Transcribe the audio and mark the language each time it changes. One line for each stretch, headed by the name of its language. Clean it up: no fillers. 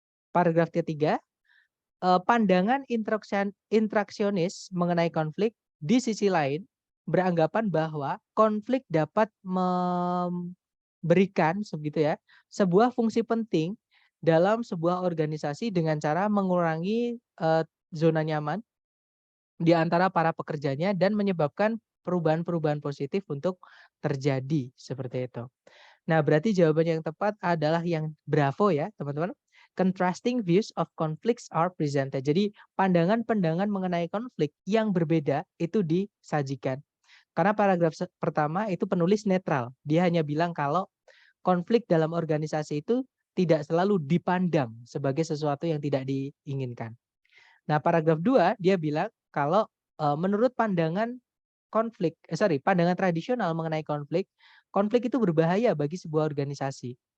Indonesian: Paragraf ketiga, pandangan intraksionis mengenai konflik di sisi lain beranggapan bahwa konflik dapat memberikan segitu ya, sebuah fungsi penting dalam sebuah organisasi dengan cara mengurangi zona nyaman di antara para pekerjanya dan menyebabkan perubahan-perubahan positif untuk terjadi, seperti itu. Nah, berarti jawaban yang tepat adalah yang Bravo ya, teman-teman.
English: Contrasting views of conflicts are presented.
Indonesian: Jadi, pandangan-pandangan mengenai konflik yang berbeda itu disajikan. Karena paragraf pertama itu penulis netral. Dia hanya bilang kalau konflik dalam organisasi itu tidak selalu dipandang sebagai sesuatu yang tidak diinginkan. Nah, paragraf 2 dia bilang kalau menurut pandangan pandangan tradisional mengenai konflik, konflik itu berbahaya bagi sebuah organisasi.